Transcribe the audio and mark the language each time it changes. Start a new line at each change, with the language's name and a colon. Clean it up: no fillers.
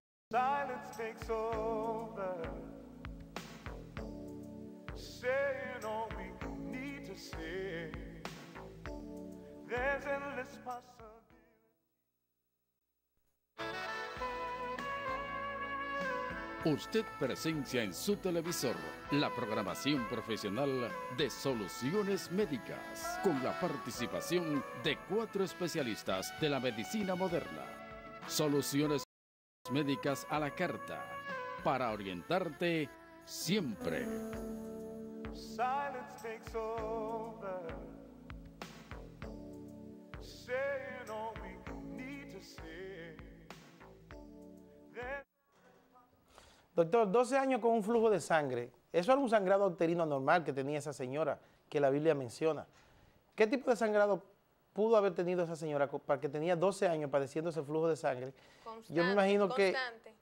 English: Silence takes over, saying all we need to say. There's endless possibility.
Spanish: Usted presencia en su televisor la programación profesional de Soluciones Médicas, con la participación de 4 especialistas de la medicina moderna. Soluciones Médicas a la carta, para orientarte siempre.
English: Silence takes over, saying all we need to say.
Spanish: Doctor, 12 años con un flujo de sangre. Eso era un sangrado uterino normal que tenía esa señora, que la Biblia menciona. ¿Qué tipo de sangrado pudo haber tenido esa señora para que tenía 12 años padeciendo ese flujo de sangre? Yo me imagino constante.